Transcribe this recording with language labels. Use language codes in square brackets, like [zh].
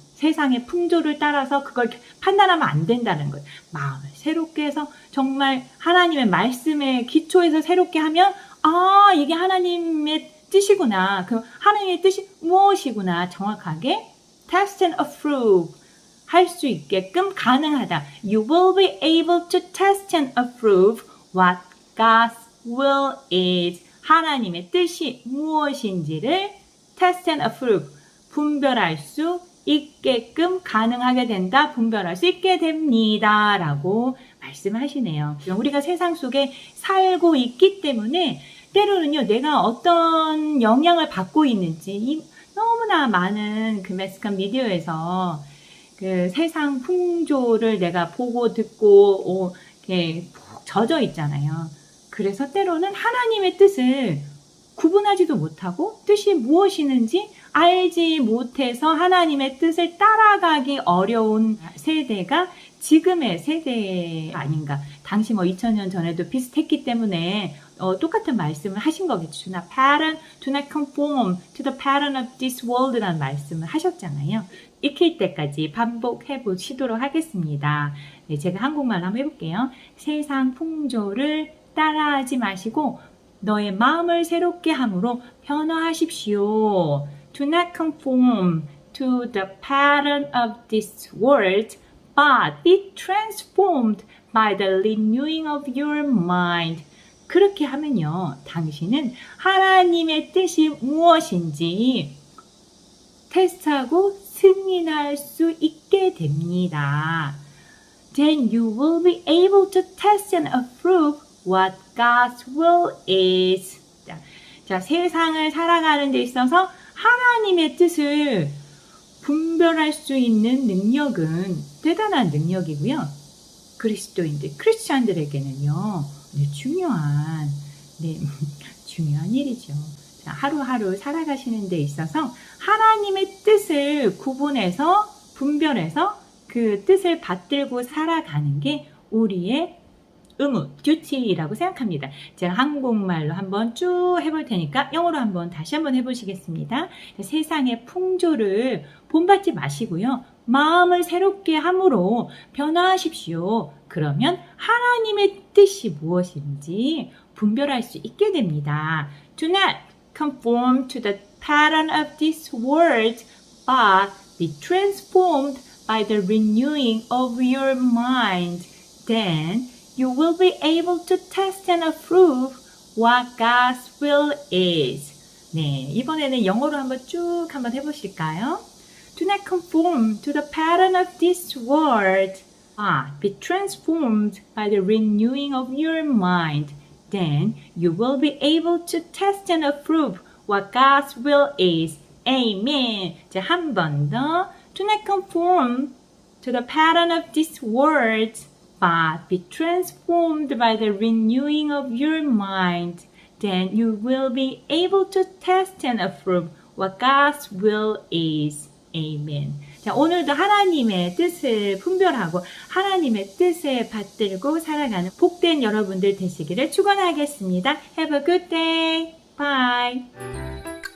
[ko] 세상의 풍조를 따라서 그걸 판단하면 안 된다는 거예요. 마음을 새롭게 해서 정말 하나님의 말씀에 기초해서 새롭게 하면 이게 하나님의 뜻이구나. 그 하나님의 뜻이 무엇이구나. 정확하게 [en] test and approve [ko] 할 수 있게끔 가능하다. [en] You will be able to test and approve what God's will is. [ko] 하나님의 뜻이 무엇인지를 [en] test and approve, [ko] 분별할 수 있게끔 가능하게 된다. 분별할 수 있게 됩니다. 라고 말씀하시네요. 우리가 세상 속에 살고 있기 때문에 때로는요, 내가 어떤 영향을 받고 있는지 너무나 많은 매스컴 미디어에서 세상 풍조를 내가 보고 듣고 이렇게 푹 젖어 있잖아요. 그래서 때로는 하나님의 뜻을 구분하지도 못하고 뜻이 무엇이는지 알지 못해서 하나님의 뜻을 따라가기 어려운 세대가 지금의 세대 아닌가. 당시 2000년 전에도 비슷했기 때문에 똑같은 말씀을 하신 거겠죠. [en] Do not conform to the pattern of this world [ko] 라는 말씀을 하셨잖아요. 익힐 때까지 반복해 보시도록 하겠습니다. 네, 제가 한국말로 한번 해볼게요. 세상 풍조를 따라하지 마시고 너의 마음을 새롭게 함으로 변화하십시오. [en] Do not conform to the pattern of this world, but be transformed by the renewing of your mind. [ko] 그렇게 하면요, 당신은 하나님의 뜻이 무엇인지 테스트하고 승인할 수 있게 됩니다. [en] Then you will be able to test and approve what God's will is. [ko] 자, 세상을 살아가는 데 있어서 하나님의 뜻을 분별할 수 있는 능력은 대단한 능력이고요. 그리스도인들, 크리스찬들에게는요, 중요한 일이죠. 자, 하루하루 살아가시는 데 있어서 하나님의 뜻을 구분해서 분별해서 그 뜻을 받들고 살아가는 게 우리의 의무, 듀티라고 생각합니다. 제가 한국말로 한번 쭉 해볼 테니까 영어로 다시 한번 해보시겠습니다. 세상의 풍조를 본받지 마시고요. 마음을 새롭게 함으로 변화하십시오. 그러면 하나님의 뜻이 무엇인지 분별할 수 있게 됩니다. [en] Do not conform to the pattern of this world, but be transformed by the renewing of your mind. Then you will be able to test and approve what God's will is. [ko] 네, 이번에는 영어로 한번 해보실까요? [en] Do not conform to the pattern of this world, but be transformed by the renewing of your mind. Then you will be able to test and approve what God's will is. [ko] Amen. 자, 한 번 더. [en] Do not conform to the pattern of this world, but be transformed by the renewing of your mind. Then you will be able to test and approve what God's will is. Amen. [ko] 자, 오늘도 하나님의 뜻을 분별하고 하나님의 뜻에 받들고 살아가는 복된 여러분들 되시기를 축원하겠습니다. [en] Have a good day. Bye.